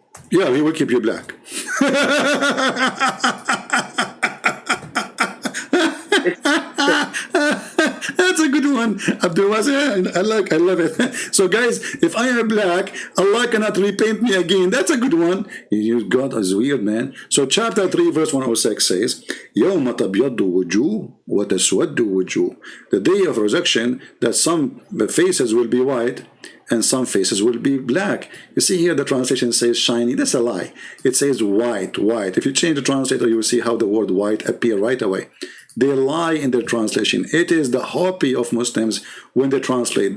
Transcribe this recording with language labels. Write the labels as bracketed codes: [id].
[en] Yeah, He will keep you black. That's a good one, Abdul. I love it. So guys, if I am black, Allah cannot repaint me again. That's a good one. God is weird, man. So chapter 3 verse 106 says, [ar] يَوْمَ تَبْيَضُّ وُجُوهٌ وَتَسْوَدُّ وُجُوهٌ. [en] The day of resurrection, that some faces will be white and some faces will be black. You see here the translation says shiny. That's a lie. It says white. If you change the translator, you will see how the word white appear right away. They lie in their translation. It is the hobby of Muslims when they translate.